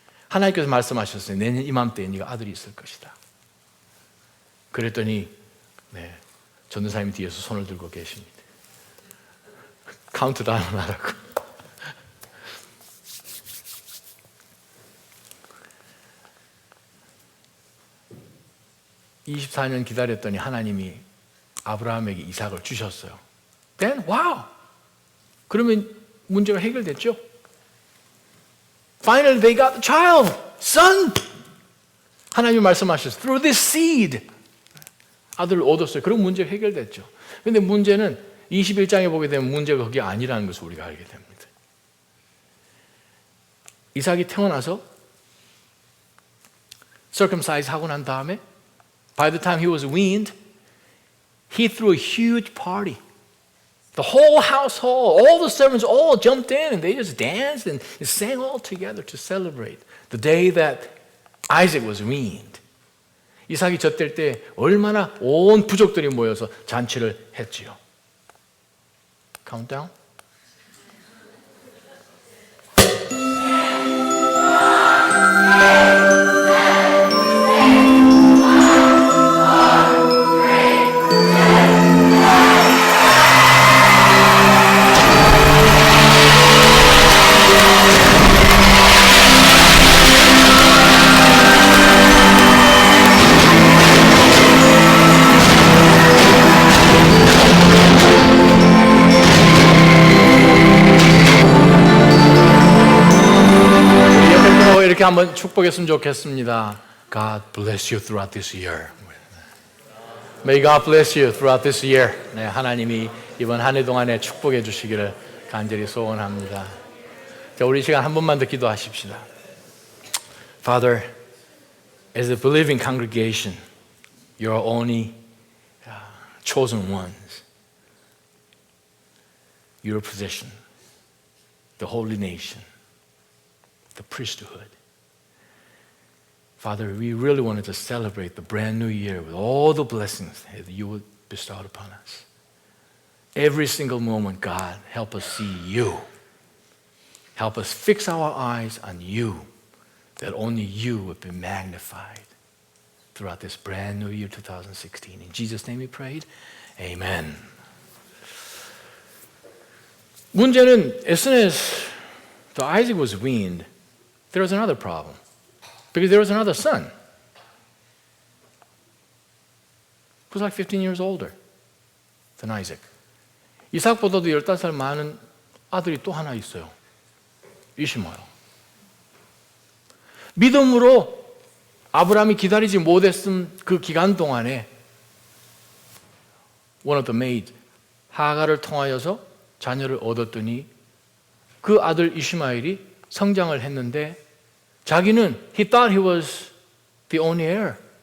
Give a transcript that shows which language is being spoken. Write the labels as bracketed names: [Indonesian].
[Korean] 하나님께서 말씀하셨어요. 내년 이맘때에 네가 아들이 있을 것이다. 그랬더니 전도사님 뒤에서 손을 들고 계십니다. 카운트다운을 하라고. (24년) 기다렸더니 하나님이 아브라함에게 이삭을 주셨어요. [English] Then wow. [Korean] 그러면 문제가 해결됐죠. [English] Finally they got the child, son. [Korean] 하나님이 말씀하셨어요. [English] Through this seed. [Korean] 아들을 얻었어요. 그럼 문제가 해결됐죠. 그런데 문제는 21장에 보게 되면 문제가 그게 아니라는 것을 우리가 알게 됩니다. 이삭이 태어나서 [English] circumcise [Korean] 하고 난 다음에 [English] by the time he was weaned, he threw a huge party. The whole household, all the servants all jumped in and they just danced and sang all together to celebrate the day that Isaac was weaned. [Korean] 이삭이 젖될 때 얼마나 온 부족들이 모여서 잔치를 했지요. [English] Countdown. [Korean] 이렇게 한번 축복했으면 좋겠습니다. [English] God bless you throughout this year. May God bless you throughout this year. [Korean] 네, 하나님이 이번 한 해 동안에 축복해 주시기를 간절히 소원합니다. 자, 우리 시간 한 번만 더 기도하십시다. [English] Father, as a believing congregation, you're only chosen ones. Your possession, the holy nation, the priesthood. Father, we really wanted to celebrate the brand new year with all the blessings that you would bestow upon us. Every single moment, God, help us see you. Help us fix our eyes on you, that only you would be magnified throughout this brand new year 2016. In Jesus' name we prayed. Amen. [Korean] 문제는 [English] as soon as the Isaac was weaned, there was another problem. Because there was another son. Who was like 15 years older than Isaac. [Korean] 이삭보다도 15살 많은 아들이 또 하나 있어요. 이시마엘. 믿음으로 아브라함이 기다리지 못했던 그 기간 동안에 [English] one of the maid [Korean] 하가를 통하여서 자녀를 얻었더니 그 아들 이시마엘이 성장을 했는데 자기는 [English] he thought he was the only heir.